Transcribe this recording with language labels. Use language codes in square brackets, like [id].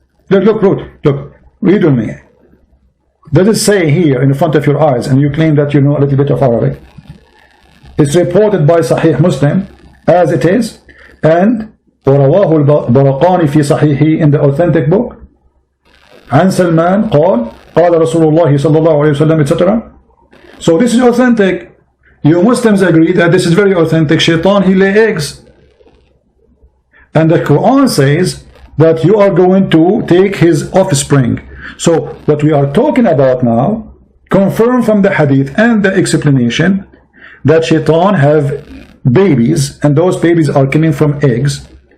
[en] Look, read with me. Does it say here in front of your eyes, and you claim that you know a little bit of Arabic? It's reported by Sahih Muslim as it is, and [ar] ورواه البرقاني في صحيحه [en] in the authentic book. [ar] عن سلمان قال رسول الله صلى الله عليه وسلم, [en] etc. So this is authentic. You Muslims agree that this is very authentic. Shaitan, he lay eggs. And the Quran says that you are going to take his offspring. So what we are talking about now, confirmed from the hadith and the explanation, that shaitan have babies, and those babies are coming from eggs.